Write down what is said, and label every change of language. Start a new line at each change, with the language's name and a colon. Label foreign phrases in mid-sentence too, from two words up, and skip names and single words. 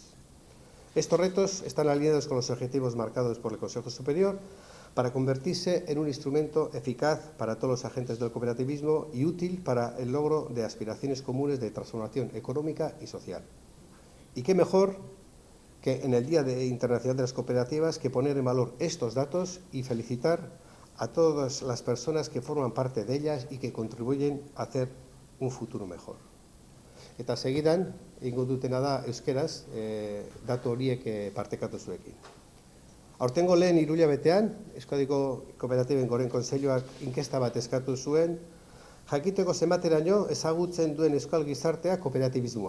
Spanish: Estos retos están alineados con los objetivos marcados por el Consejo Superior para convertirse en un instrumento eficaz para todos los agentes del cooperativismo y útil para el logro de aspiraciones comunes de transformación económica y social. Y qué mejor que en el Día Internacional de las Cooperativas que poner en valor estos datos y felicitar a todas las personas que forman parte de ellas y que contribuyen a hacer un futuro mejor.
Basque: Eta segidan, egingo dutena da euskeraz, datu horiek partekatu zuekin. Aurtengo lehen hiruhilabetean, Euskadiko Kooperatiben Goren Kontseiluak inkesta bat eskatu zuen, jakiteko zenbateraino ezagutzen duen euskal gizartea kooperatibismoa.